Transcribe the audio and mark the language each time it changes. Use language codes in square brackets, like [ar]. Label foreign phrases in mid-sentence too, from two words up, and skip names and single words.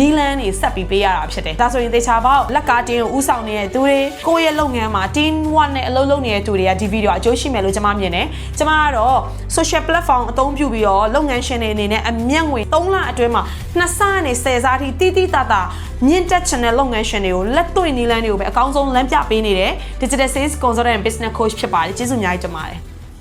[my] လန်းနေဆက်ပြီးပေးရတာဖြစ်တယ်ဒါဆိုရင်သေချာပေါက်လက်ကားတင်းကိုဥဆောင်နေတဲ့သူတွေကိုယ့်ရဲ့လုပ်ငန်းမှာ team 1နဲ့အလုပ်လုပ်နေတဲ့သူတွေကဒီဗီဒီယိုအကျိုးရှိမယ်လို့ကျွန်မမြင်တယ်ကျွန်မကတော့ social platform အသုံးပြုပြီးတော့လုပ်ငန်းရှင်တွေအနေနဲ့အမြတ်ငွေ3လအတွင်းမှာ2ဆနဲ့10ဆအထိတိတိတတာမြင့်တက်ချင်တဲ့လုပ်ငန်းရှင်တွေကိုလက်တွေ့နီလန်းတွေကိုပဲအကောင်းဆုံးလမ်းပြပေးနေတယ် [en] digital sales consultant and business coach [my] ဖြစ်ပါတယ်ကျေးဇူးအများကြီးတင်ပါတယ်